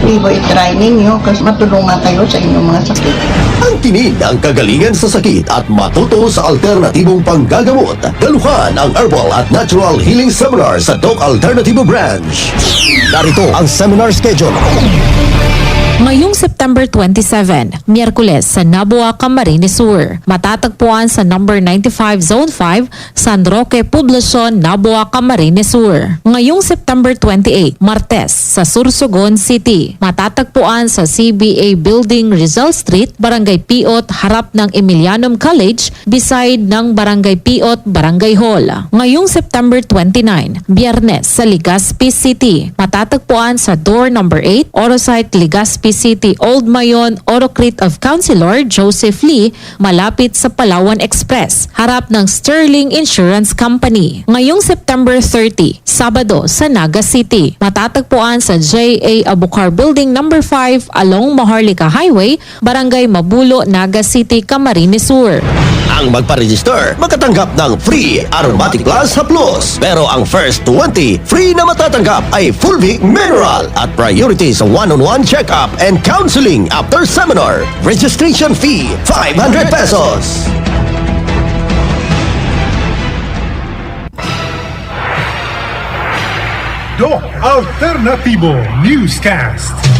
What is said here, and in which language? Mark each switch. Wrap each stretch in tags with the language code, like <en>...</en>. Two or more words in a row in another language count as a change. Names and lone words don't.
<tl>I-try ninyo kasi matulungan kayo sa inyong mga sakit. Ang tinig ang kagalingan sa sakit at matuto sa alternatibong panggagamot. Daluhan ang Herbal at Natural Healing Seminar sa Doc Alternativo Branch. Narito ang seminar schedule. Ngayong September 27, Miyerkules sa Nabua, Camarines Sur. Matatagpuan sa number 95 Zone 5, San Roque Poblacion, Nabua, Camarines Sur. Ngayong September 28, Martes sa Sorsogon City. Matatagpuan sa CBA Building, Rizal Street, Barangay Piot, harap ng Emilianum College, beside ng Barangay Piot, Barangay Hall. Ngayong September 29, Biyernes sa Legazpi City. Matatagpuan sa door number 8, Orosite, Legazpi City, Old Mayon, Autocrit of Councilor Joseph Lee, malapit sa Palawan Express, harap ng Sterling Insurance Company. Ngayong September 30, Sabado sa Naga City. Matatagpuan sa J.A. Abukar Building number 5 along Maharlika Highway, Barangay Mabulo, Naga City, Camarines Sur. Ang magpa-register, makatanggap ng free Aromatic Plus Haplos. Pero ang first 20, free na matatanggap ay Fulvic Mineral at priority sa</tl> <en>one-on-one check-up and counseling after seminar. Registration fee, 500 pesos. Doc Alternativo Newscast.</en>